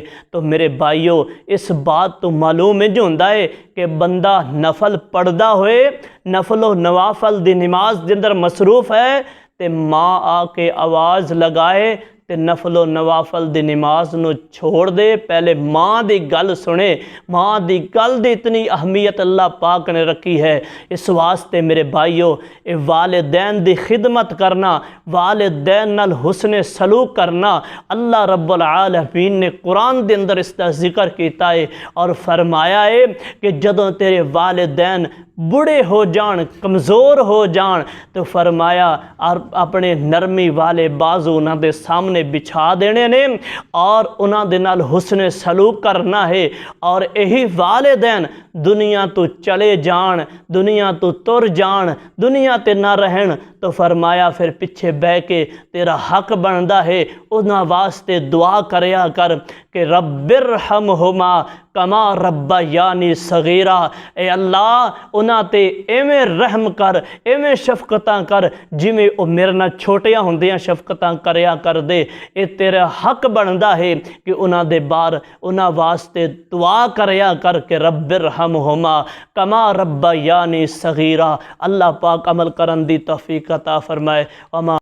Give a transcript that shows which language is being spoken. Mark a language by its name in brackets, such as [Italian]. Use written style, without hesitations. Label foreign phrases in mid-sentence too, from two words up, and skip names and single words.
[Punjabi] ਤੋ ਮੇਰੇ ਭਾਈਓ ਇਸ ਬਾਤ ਤੋ ਮਾਲੂਮ ਇੰਜ ਹੁੰਦਾ ਹੈ ਕਿ ਬੰਦਾ ਨਫ਼ਲ ਪੜ੍ਹਦਾ ਹੋਏ, ਨਫ਼ਲੋ ਨਵਾਫ਼ਲ ਦੀ ਨਮਾਜ਼ ਦੇ ਅੰਦਰ ਮਸਰੂਫ਼ ਹੈ ਤੇ ਮਾਂ ਆਕੇ ਆਵਾਜ਼ ਲਗਾਏ ਤੇ ਨਫ਼ਲੋ ਨਵਾਫ਼ਲ ਦੀ ਨਮਾਜ਼ ਨੂੰ ਛੱਡ ਦੇ, ਪਹਿਲੇ ਮਾਂ ਦੀ ਗੱਲ ਸੁਣੇ। ਮਾਂ ਦੀ ਗੱਲ ਦੀ ਇਤਨੀ ਅਹਿਮੀਅਤ ਅੱਲਾਹ ਪਾਕ ਨੇ ਰੱਖੀ ਹੈ। ਇਸ ਵਾਸਤੇ ਮੇਰੇ ਭਾਈਓ ਯੇ ਵਾਲਿਦੈਨ ਦੀ ਖ਼ਿਦਮਤ ਕਰਨਾ, ਵਾਲਿਦੈਨ ਨਾਲ ਹੁਸਨੇ ਸਲੂਕ ਕਰਨਾ, ਅੱਲਾਹ ਰੱਬੁਲ ਆਲਮੀਨ ਨੇ ਕੁਰਾਨ ਦੇ ਅੰਦਰ [Urdu] اسکا ذکر کیا ہے اور فرمایا ہے کہ [Punjabi] ਜਦੋਂ ਤੇਰੇ ਵਾਲਿਦੈਨ ਬੂੜ੍ਹੇ ਹੋ ਜਾਣ, ਕਮਜ਼ੋਰ ਹੋ ਜਾਣ, ਤੋ ਫ਼ਰਮਾਇਆ ਔਰ ਅਪਣੇ ਨਰਮੀ ਵਾਲੇ ਬਾਜੂ ਉਨ੍ਹਾਂ ਦੇ ਸਾਮ੍ਹਣੇ ਬਿਛਾ ਦੇਣੇ ਨੇ ਔਰ ਉਨ੍ਹਾਂ ਦੇ ਨਾਲ ਹੁਸਨੇ ਸਲੂਕ ਕਰਨਾ ਹੈ। ਔਰ ਯਹੀ ਵਾਲਿਦੈਨ ਦੁਨੀਆ ਤੋ ਚਲੇ ਜਾਣ, ਦੁਨੀਆ ਤੋ ਤੁਰ ਜਾਣ, ਦੁਨੀਆ ਤੇ ਨਾ ਰਹਿਣ, ਤੋ ਫ਼ਰਮਾਇਆ ਫਿਰ ਪਿੱਛੇ ਬਹਿ ਕੇ ਤੇਰਾ ਹੱਕ ਬਣਦਾ ਹੈ ਉਨ੍ਹਾਂ ਵਾਸਤੇ ਦੁਆ ਕਰਿਆ ਕਰ ਕਿ [Arabic] رب ارحمهما كما ربياني صغيرا. [Punjabi] ਏ ਅੱਲਾਹ ਉਨ੍ਹਾਂ ਤੇ ਏਵੇਂ ਰਹਿਮ ਕਰ, ਏਵੇਂ ਸ਼ਫ਼ਕਤਾਂ ਕਰ ਜਿਵੇਂ ਵੋ ਮੇਰੇ ਨਾਲ ਛੋਟਿਆਂ ਹੁੰਦਿਆਂ ਸ਼ਫ਼ਕਤਾਂ ਕਰਿਆ ਕਰਦੇ। ਯੇ ਤੇਰਾ ਹੱਕ ਬਣਦਾ ਹੈ ਕਿ ਉਨ੍ਹਾਂ ਦੇ ਬਾਰ ਉਨ੍ਹਾਂ ਵਾਸਤੇ ਦੁਆ ਕਰਿਆ ਕਰ ਕੇ [Arabic] رب ارحمهما كما ربياني صغيرا. [Punjabi] ਅੱਲਾਹ ਪਾਕ ਅਮਲ ਕਰਨ ਦੀ ਤੌਫ਼ੀਕ ਅਤਾ ਫ਼ਰਮਾਏ।